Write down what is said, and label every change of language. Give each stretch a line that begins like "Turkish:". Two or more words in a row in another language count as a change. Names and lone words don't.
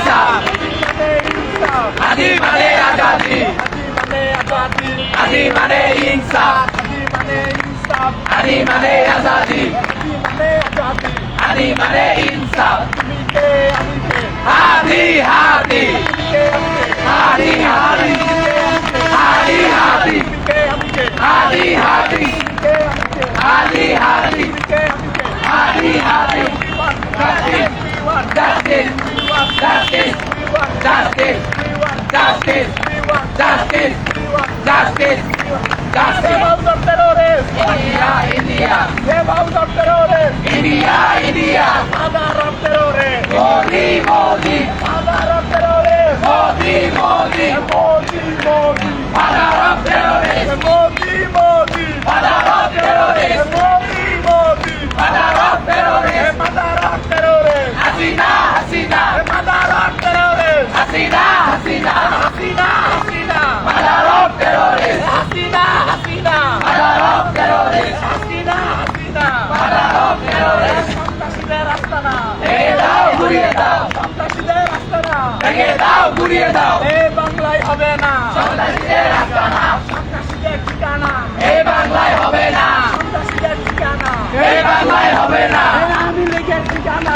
Bangla: ইনসাফ হাদি মানে আজাদি হাদি মানে ইনসাফ হাদি মানে আজাদি হাদি মানে ইনসাফ হাদি হাদি হাদি হাদি হাদি হাদি হাদি হাদি হাদি হাদি হাদি হাদি
English: justice justice justice justice justice justice justice India India India India Modi Modi Modi Modi Father of terrorists Father of terrorists Father of terrorists Hasina Hasina Hasina Hasina Father of terrorists Father of terrorists Father of terrorists
Bangla: ভেঙে দাও ঘুরিয়ে দাও ভেঙে দাও ঘুরিয়ে দাও বাংলায় হবে না সন্ত্রাসীদের আস্তানা সন্ত্রাসীদের ঠিকানা এই বাংলায় হবে না সন্ত্রাসীদের ঠিকানা এই বাংলায় হবে না আওয়ামী লীগের ঠিকানা